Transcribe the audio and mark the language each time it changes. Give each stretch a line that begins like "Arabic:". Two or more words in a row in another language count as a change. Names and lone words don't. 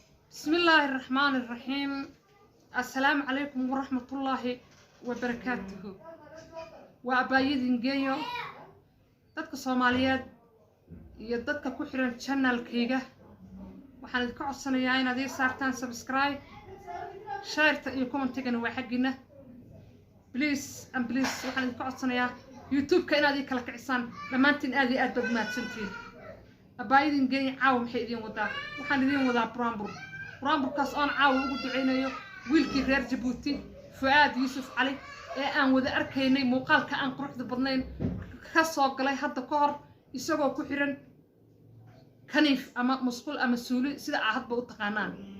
Arabic: بسم الله الرحمن الرحيم. السلام عليكم ورحمة الله وبركاته.
Somali: Waa Abaayo Idin Geeyo. Dadka Soomaaliyeed iyo dadka ku xiran channel-kayga, waxaan idinka codsanayaa inaad ii saartaan subscribe, share-ta iyo comment-igana waa xaggiina.
English: Please and please,
Somali: waxaan idinka codsanayaa YouTube-ka inaad ii kala kicisaan. Dhammaantiin aad iyo aad baad u mahadsantihiin. Abaayo Idin Geeyo caawa maxay idiin wadaa? Waxaan idiin wadaa buraanbur. Buraanburkaas oon caawa ugu duceynayo wiilkii reer Jabuuti, Fuaad Yuusuf Cali, ee aan wada arkaynay muuqaalka aan quruxda badnayn ka soo galay hadda ka hor, isagoo ku xiran kaniif ama musqul ama suuli, sida aad hadba u taqaanaan.